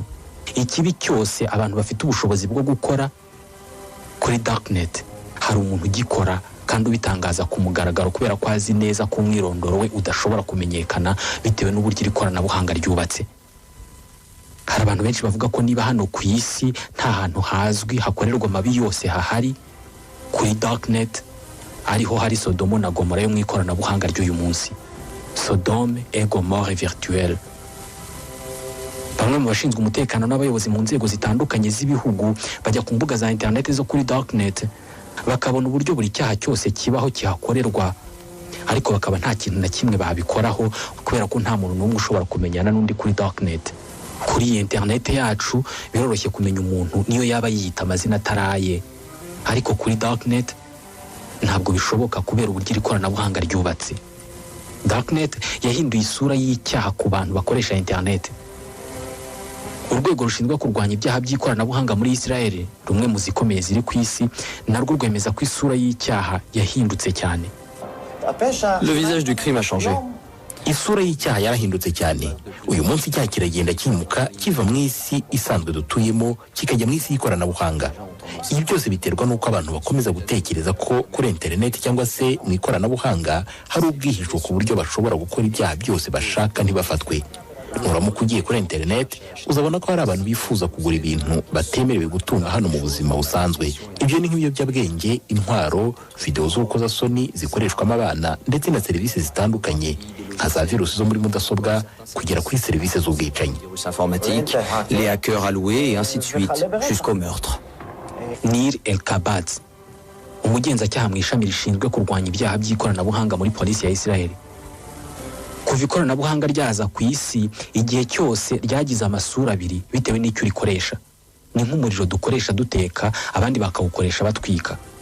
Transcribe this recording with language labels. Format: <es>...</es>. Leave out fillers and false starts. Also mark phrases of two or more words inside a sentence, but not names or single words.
<rw>Ikibi cyose abantu bafite ubushobozi bwo gukora, kuri darknet hari umuntu ugikora kandi ubitangaza ku mugaragaro, kubera ko azi neza ko umwirondoro we udashobora kumenyekana bitewe n'uburyo iri koranabuhanga ryubatse. Hari abantu benshi bavuga ko niba hano ku isi nta hantu hazwi hakorerwa amabi yose hahari, kuri darknet ariho hari Sodomo na Gomora yo mu ikoranabuhanga ry'uyu munsi.</rw> <fr>Sodome et Gomorre virtuelle.</fr> <rw>Bamwe mu bashinzwe umutekano n'abayobozi mu nzego zitandukanye z'ibihugu bajya ku mbuga za internet zo kuri darknet, bakabona uburyo buri cyaha cyose kibaho kihakorerwa, ariko bakaba nta kintu na kimwe babikoraho, kubera ko nta muntu n'umwe ushobora kumenyana n'undi kuri darknet. Kuri internet yacu biroroshye kumenya umuntu niyo yaba yiyita amazina ataraye, ariko kuri darknet ntabwo bishoboka kubera uburyo iri koranabuhanga ryubatse. Darknet yahinduye isura y'icyaha ku bantu bakoresha internet. Urwego rushinzwe kurwanya ibyaha by'ikoranabuhanga muri Israel, rumwe mu zikomeye ziri ku isi, narwo rwemeza ko isura y'icyaha yahindutse cyane.</rw> <fr>Le visage du crime a changé.</fr> <rw>Isura y'icyaha yarahindutse cyane. Uyu munsi icyaha kiragenda kimuka kiva mu isi isanzwe dutuyemo kikajya mu isi y'ikoranabuhanga. Ibi byose biterwa n'uko abantu bakomeza gutekereza ko kuri internet cyangwa se mu ikoranabuhanga hari ubwihisho ku buryo bashobora gukora ibyaha byose bashaka ntibafatwe. Nuramuka ugiye kuri internet uzabona ko hari abantu bifuza kugura ibintu batemerewe gutunga hano mu buzima busanzwe. Ibyo ni nk'ibiyobyabwenge, intwaro, video z'urukozasoni zikoreshwamo abana, ndetse na serivisi zitandukanye nka za virusi zo muri mudasobwa kugera kuri serivisi z'ubwicanyi.</rw> <fr>Virus informatique, les hackers alloués et ainsi de suite, jusqu'au meurtre.</fr> <rw>Nir El-Kabatz, umugenzacyaha mu ishami rishinzwe kurwanya ibyaha by'ikoranabuhanga muri polisi ya Israel. Kuva ikoranabuhanga ryaza ku isi, igihe cyose ryagize amasura abiri bitewe n'icyo urikoresha. Ni nk'umuriro dukoresha duteka, abandi bakawukoresha batwika.</rw>